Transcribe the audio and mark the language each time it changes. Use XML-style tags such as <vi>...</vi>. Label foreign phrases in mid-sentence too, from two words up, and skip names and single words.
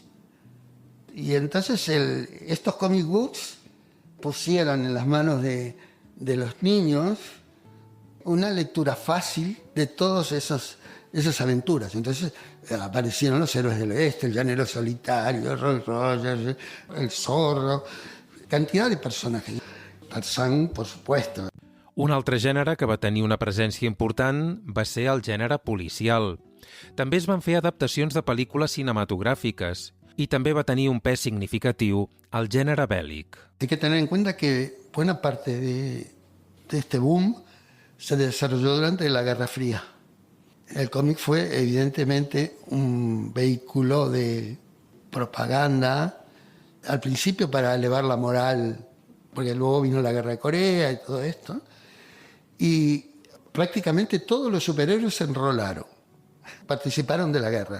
<es>Y entonces estos</es> <en>comic books</en> <es>pusieron en las manos de los niños una lectura fácil de todas esas aventuras. Entonces aparecieron los héroes del oeste, el llanero solitario, Roy Rogers, el zorro, cantidad de personajes. Tarzán, por supuesto.</es> <ca>Un altre gènere que va tenir una presència important va ser el gènere policial. També es van fer adaptacions de pel·lícules cinematogràfiques i també va tenir un pes significatiu al gènere bèl·lic.</ca> <es>Hay que tener en cuenta que buena parte de este boom se desarrolló durante la Guerra Fría. El cómic fue evidentemente un vehículo de propaganda, al principio para elevar la moral, porque luego vino la Guerra de Corea y todo esto, y prácticamente todos los superhéroes se enrolaron, participaron de la guerra.</es>